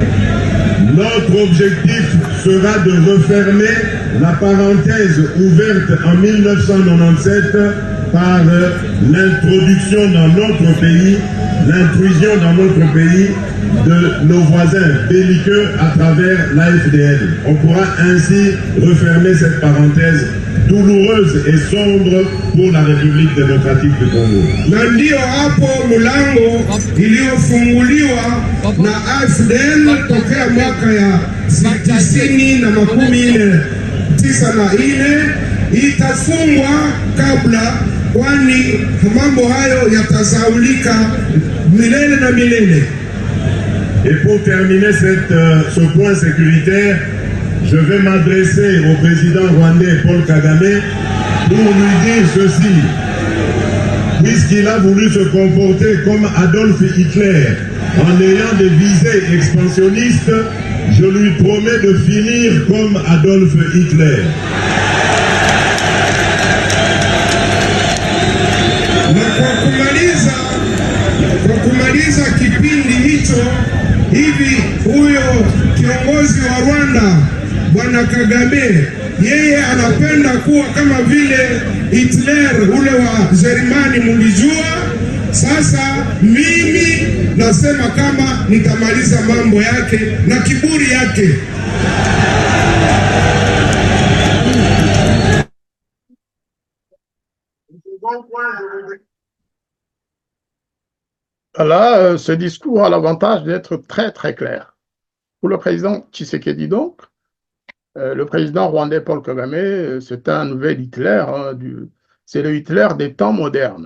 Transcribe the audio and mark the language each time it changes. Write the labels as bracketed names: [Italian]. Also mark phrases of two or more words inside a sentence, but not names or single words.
[French] Notre objectif sera de refermer la parenthèse ouverte en 1997 par l'introduction dans notre pays, l'intrusion dans notre pays de nos voisins belliqueux à travers l'AFDL. On pourra ainsi refermer cette parenthèse douloureuse et sombre pour la République démocratique du Congo. [Swahili] Na ndio hapo mlango iliyofunguliwa na AFDL tokea mwaka ya 1994 itafungwa kabla, kwani mambo hayo yatasaulika milele na milele. [French] Et pour terminer ce point sécuritaire, je vais m'adresser au président rwandais Paul Kagame pour lui dire ceci. Puisqu'il a voulu se comporter comme Adolf Hitler en ayant des visées expansionnistes, je lui promets de finir comme Adolf Hitler. [Swahili] Kwa kumaliza kipindi hicho, hivi huyo kiongozi wa Rwanda Bwana Kagame, yeye anapenda kuwa kama vile Hitler ule wa Jerumani, mlijua. Sasa mimi nasema kama nitamaliza mambo yake na kiburi yake. [French] Là, ce discours a l'avantage d'être très, très clair. Pour le président Tshisekedi, donc, le président rwandais Paul Kagame, c'est un nouvel Hitler, hein, c'est le Hitler des temps modernes.